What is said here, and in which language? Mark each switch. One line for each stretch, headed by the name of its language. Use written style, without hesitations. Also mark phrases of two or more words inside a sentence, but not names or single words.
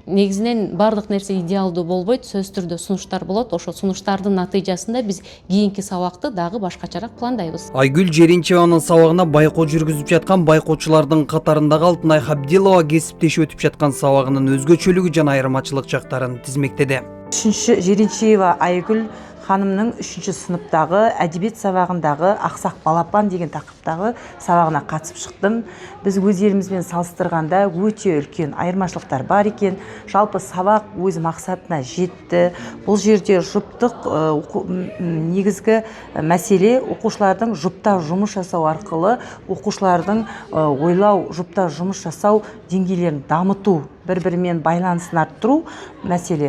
Kyrgyz: Негизинен бардык нерсе идеалдуу болбойт, сөз түрдө сунуштар болот. Ошо сунуштардын натыйжасында биз кийинки сабакты дагы башкачараак пландайбыз. Айгүл Жеренчеванын сабагына байкоо жүргүзүп жаткан байкоочулардын катарындагы Алтынай Хабдилова кесиптеш өтүп жаткан сабагынын өзгөчөлүгү жана айырмачылык жактарын тизмектеди.
Kazakh: 3 Жеренчева Айгүл ханымның 3 сыныптағы әдебиет сабағындағы ақсақ балапан деген тақырыптағы сабағына қатысып шықтым. Біз өз елімізбен салыстырғанда өте үлкен айырмашылықтар бар екен. Жалпы сабақ өз мақсатына жетті. Бұл жерде жұптық негізгі мәселе оқушылардың жұптау жұмыс жасау арқылы оқушылардың ойлау, жұптау жұмыс жасау деңгейлерін дамыту, бір-бірімен байланысын арттыру мәселе.